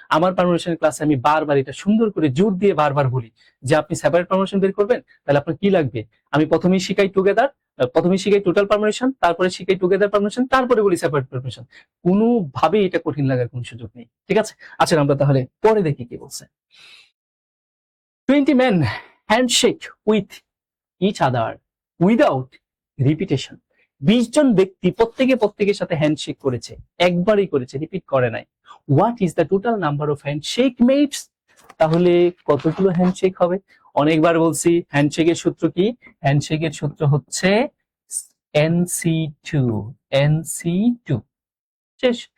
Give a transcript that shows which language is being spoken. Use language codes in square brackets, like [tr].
[bn] আমার পারমিউটেশন ক্লাসে আমি বারবার এটা সুন্দর করে জোর দিয়ে বারবার বলি যে আপনি সেপারেট পারমিউটেশন বের করবেন, তাহলে আপনার কি লাগবে, আমি প্রথমেই শিখাই টুগেদার, প্রথমে শিখাই টোটাল পারমিউটেশন, তারপরে শিখাই টুগেদার পারমিউটেশন, তারপরে বলি সেপারেট পারমিউটেশন। কোনোভাবে এটা কঠিন লাগার কোনো সুযোগ নেই, ঠিক আছে। আচ্ছা, আমরা তাহলে পরে দেখি কি বলছে। [en] 20 men handshake with each other without repetition. [bn] 20 জন ব্যক্তি প্রত্যেকের সাথে হ্যান্ডশেক করেছে, একবারই করেছে, রিপিট করে নাই। [en] What is the total number of handshake made? [bn] তাহলে কতগুলো হ্যান্ডশেক হবে? অনেকবার বলছি, হ্যান্ডশেকের সূত্র কি? হ্যান্ডশেকের সূত্র হচ্ছে NC2, NC2, শেষ।